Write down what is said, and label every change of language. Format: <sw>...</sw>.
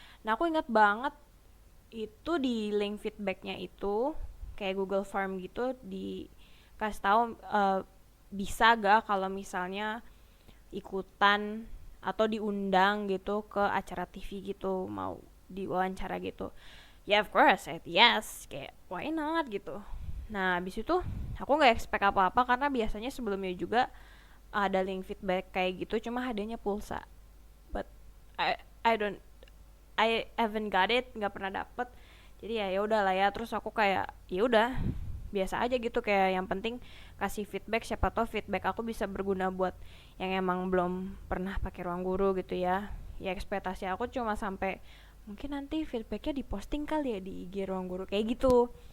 <id>Nah aku ingat banget itu di link feedbacknya itu kayak Google Form gitu dikasih tahu bisa gak kalau misalnya ikutan atau diundang gitu ke acara TV gitu, mau diwawancara gitu.</id> <en>Ya of course, I said yes,</en> <id>kayak</id> <en>why not</en> <id>gitu. Nah abis itu aku nggak expect apa-apa karena biasanya sebelumnya juga ada link feedback kayak gitu, cuma hadiahnya pulsa.</id> <en>But I don't I haven't got it,</en> <id>nggak pernah dapet. Jadi ya udah lah ya. Terus aku kayak ya udah biasa aja gitu, kayak yang penting kasih feedback, siapa tahu feedback aku bisa berguna buat yang emang belum pernah pakai ruang guru gitu ya. Ya ekspektasi aku cuma sampai mungkin nanti feedbacknya diposting kali ya di IG ruang guru kayak gitu.</id>